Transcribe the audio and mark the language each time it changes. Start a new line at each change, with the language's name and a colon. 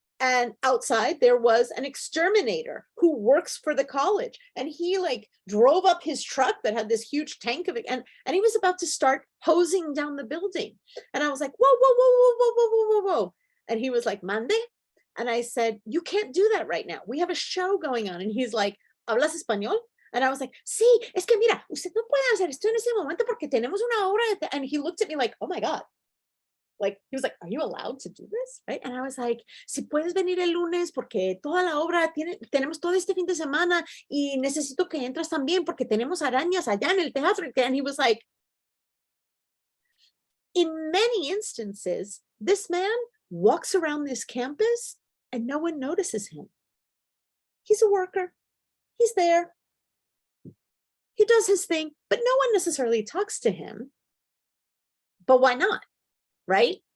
English: And outside there was an exterminator who works for the college. And he like drove up his truck that had this huge tank of it. And he was about to start hosing down the building. And I was like, whoa, whoa, whoa, whoa, whoa, whoa, whoa, whoa, whoa. And he was like, mande? And I said, you can't do that right now. We have a show going on. And he's like,
Spanish: ¿hablas español?
English: And I was like,
Spanish: sí, es que mira, usted no puede hacer esto en ese momento porque tenemos una obra.
English: And he looked at me like, oh my God. Like, he was like, are you allowed to do this? Right? And I was like,
Spanish: si puedes venir el lunes porque toda la obra tenemos todo este fin de semana y necesito que entres también porque tenemos arañas allá en el teatro.
English: And he was like, in many instances, this man walks around this campus and no one notices him. He's a worker. He's there. He does his thing, but no one necessarily talks to him. But why not? Right?